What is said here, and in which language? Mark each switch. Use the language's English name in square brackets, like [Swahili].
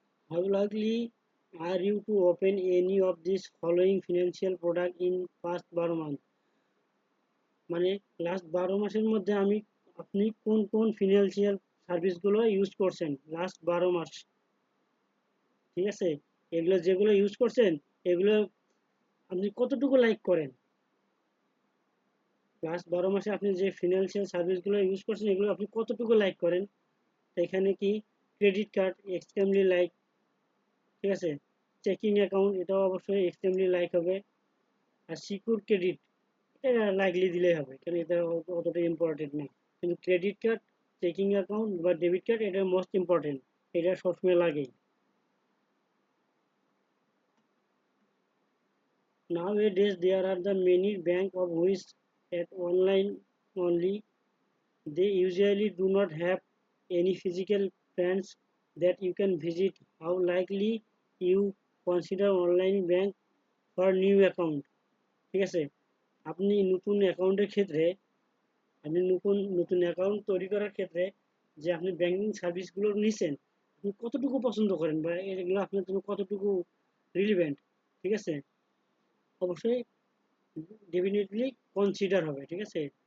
[English] How likely are you to open any of these following financial product in past 12 month? [Bangla] মানে last 12 মাসের মধ্যে আপনি কোন কোন ফিনান্সিয়াল সার্ভিসগুলো ইউজ করছেন লাস্ট 12 মাস, ঠিক আছে? এগুলো যেগুলো ইউজ করছেন এগুলো আপনি কতটুকু লাইক করেন? লাস্ট 12 মাসে আপনি যে ফিনান্সিয়াল সার্ভিসগুলো ইউজ করছেন এগুলো আপনি কতটুকু লাইক করেন? তো এখানে কি ক্রেডিট কার্ড এক্সট্রিমলি লাইক, ঠিক আছে? চেকিং অ্যাকাউন্ট এটাও অবশ্যই এক্সট্রিমলি লাইক হবে। আর সিকিউর ক্রেডিট এটা লাইকলি দিলেই হবে, কারণ এটা অতটা ইম্পর্টেন্ট না। কিন্তু ক্রেডিট কার্ড, চেকিং অ্যাকাউন্ট বা ডেবিট কার্ড এটা মোস্ট ইম্পর্টেন্ট, এটা সবসময় লাগেই। [English] Nowadays there are the many bank of which at online only. They usually do not have any physical branch that you can visit. How likely you consider online bank for new account? [Bangla] ঠিক আছে, আপনি নতুন অ্যাকাউন্টের ক্ষেত্রে, আপনি নতুন নতুন account তৈরি করার ক্ষেত্রে যে আপনি ব্যাংকিং সার্ভিসগুলো নিছেন, আপনি কতটুকু পছন্দ করেন বা এগুলো আপনার জন্য কতটুকু রিলিভেন্ট, ঠিক আছে? অবশ্যই ডেফিনেটলি কনসিডার হবে, ঠিক আছে?